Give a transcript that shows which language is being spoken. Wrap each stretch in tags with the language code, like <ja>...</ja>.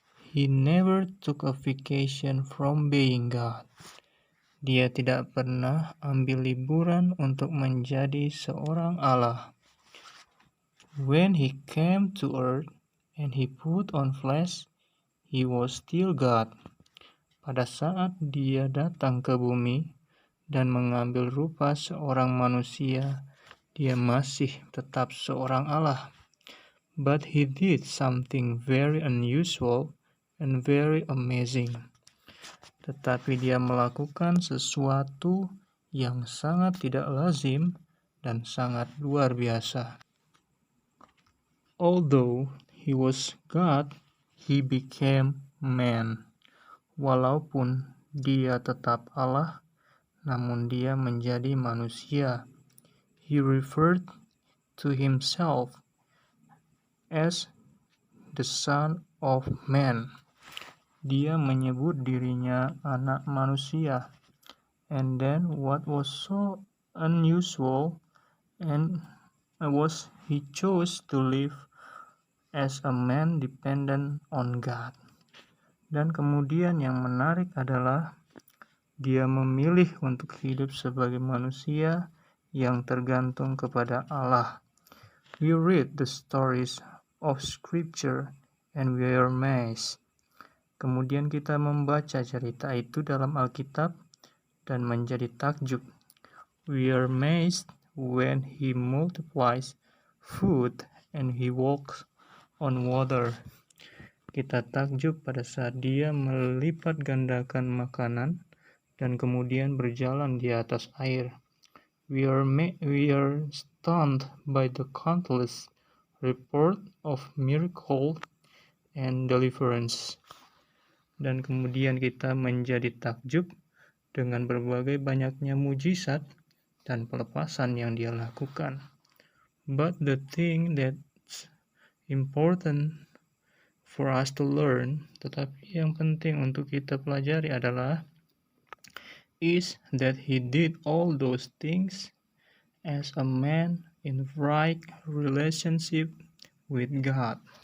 <en>He never took a vacation from being God.</en> <id>Dia tidak pernah ambil liburan untuk menjadi seorang Allah.</id> <en>When he came to earth and he put on flesh, he was still God.</en> <id>Pada saat dia datang ke bumi dan mengambil rupa seorang manusia, dia masih tetap seorang Allah.</id> <en>But he did something very unusual and very amazing.</en> <id>Tetapi dia melakukan sesuatu yang sangat tidak lazim dan sangat luar biasa.</id> <en>Although he was God, he became man.</en> <id>Walaupun dia tetap Allah, namun dia menjadi manusia.</id> <en>He referred to himself as the Son of Man.</en> <id>Dia menyebut dirinya anak manusia.</id> <en>And then what was so unusual and was he chose to live as a man dependent on God.</en> <id>Dan kemudian yang menarik adalah dia memilih untuk hidup sebagai manusia yang tergantung kepada Allah.</id> <en>We read the stories of Scripture and we are amazed.</en> <id>Kemudian kita membaca cerita itu dalam Alkitab dan menjadi takjub.</id> <en>We are amazed when he multiplies food and he walks on water.</en> <id>Kita takjub pada saat dia melipat gandakan makanan dan kemudian berjalan di atas air.</id> <en>We are stunned by the countless report of miracle and deliverance.</en> <id>Dan kemudian kita menjadi takjub dengan berbagai banyaknya mujizat dan pelepasan yang dia lakukan.</id> <en>But the thing that's important for us to learn,</en> <id>tetapi yang penting untuk kita pelajari adalah</id> <en>is that he did all those things as a man in right relationship with God.</en>